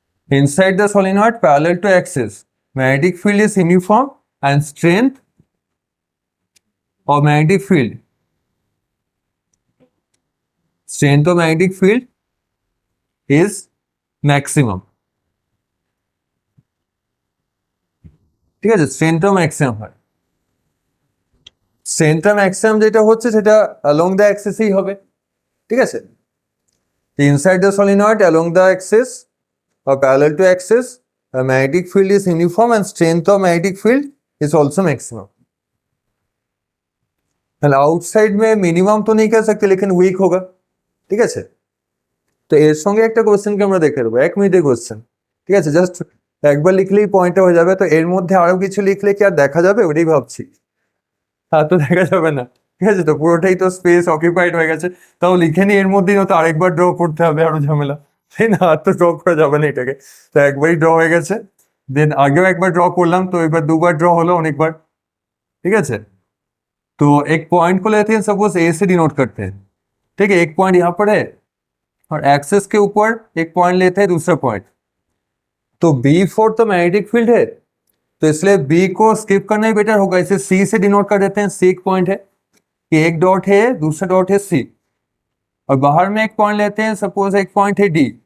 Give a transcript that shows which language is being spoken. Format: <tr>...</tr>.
<en>Inside the solenoid parallel to axis, magnetic field is uniform and strength of magnetic field, strength of magnetic field is maximum,</en> <bn>ঠিক আছে,</bn> <en>strength of maximum হয়, strength of maximum</en> <bn>যেটা হচ্ছে সেটা</bn> <en>along the axis ই হবে, ঠিক আছে। Inside the solenoid along the axis or parallel to axis, the magnetic field is uniform and strength of magnetic field is also maximum. And outside</en> <hi>में minimum तो नहीं कह सकते, लेकिन weak होगा,</hi> <bn>ঠিক আছে। তো এর সঙ্গে একটা কোশ্চেনকে আমরা দেখে দেবো, 1 মিনিটের কোশ্চেন, ঠিক আছে, জাস্ট একবার লিখলেই পয়েন্টটা হয়ে যাবে। তো এর মধ্যে আরো কিছু লিখলে কি আর দেখা যাবে, ওটাই ভাবছি, আর তো দেখা যাবে না, ঠিক আছে। তো পুরোটাই তো স্পেস অকিউপাইড হয়ে গেছে, তাও লিখে নি, এর মধ্যেই তো আরেকবার ড্র করতে হবে, আরো ঝামেলা, তাই না, আর তো ড্র করা যাবে না এটাকে। তো একবারই ড্র হয়ে গেছে, দেন আগেও একবার ড্র করলাম, তো এবার দুবার ড্র হলো অনেকবার, ঠিক আছে।</bn> <hi>तो एक पॉइंट को लेते हैं, सपोज ए से डिनोट करते हैं, ठीक है, एक पॉइंट यहाँ पर है और एक्सेस के ऊपर एक पॉइंट लेते हैं दूसरा पॉइंट, तो B4 तो मैग्नेटिक फील्ड है, तो इसलिए B को स्किप करना ही बेटर होगा, इसे C से डिनोट कर देते हैं, C एक पॉइंट है, कि एक डॉट है, दूसरा डॉट है C, और बाहर में एक पॉइंट लेते हैं, सपोज एक पॉइंट है D,</hi>